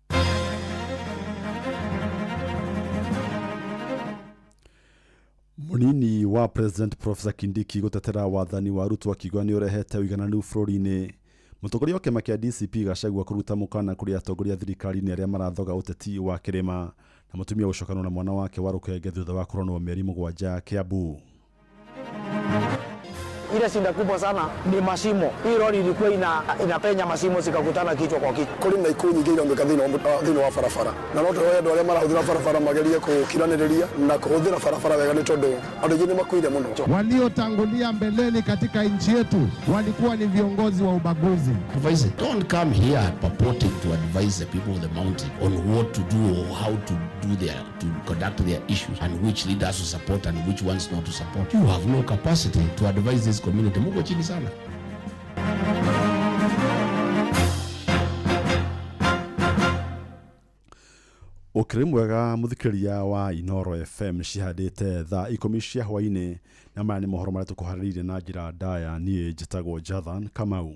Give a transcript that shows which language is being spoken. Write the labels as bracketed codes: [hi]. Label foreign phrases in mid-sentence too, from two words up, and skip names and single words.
[ki] Munini wa President Professor Kindiki gutetera wathani wa Ruto akigwa ni urehete uigananu bururi-ini. Mutongoria wa kiama kia DCP Gachagua kuruta mukana kuri atongoria thirikari-ini aria marathoga uteti wa kirima na mutumia gucokana na mwana wake wa Rukenge thutha wa kuronwo mieri 7 Kiambu. [sw] Ile shida kubwa sana ni mashimo. Hii lori ilikuwa inapenya mashimo zikakutana kichwa kwa kichwa. [ki] Kuri na ikuni ngi irongeka thini wa barabara. Na no twoye andu aria marahuthira barabara magerie kukiraniriria na kuhuthira barabara wega ni tondu andu aingi ni makuire muno. [sw] Waliotangulia mbeleni katika nchi yetu walikuwa ni viongozi wa ubaguzi. [en] Don't come here purporting to advise the people of the mountain on what to do or how to conduct their issues and which leaders to support and which ones not to support. You have no capacity to advise this community. [sw] Muko chini sana. [ki] Ukiri mwega muthikiriria wa Inoro FM cihandite thaa 10 cia hwaini na maya ni mohoro maria tukuhaririire na njira ndaya nie njitagwo Jathan Kamau.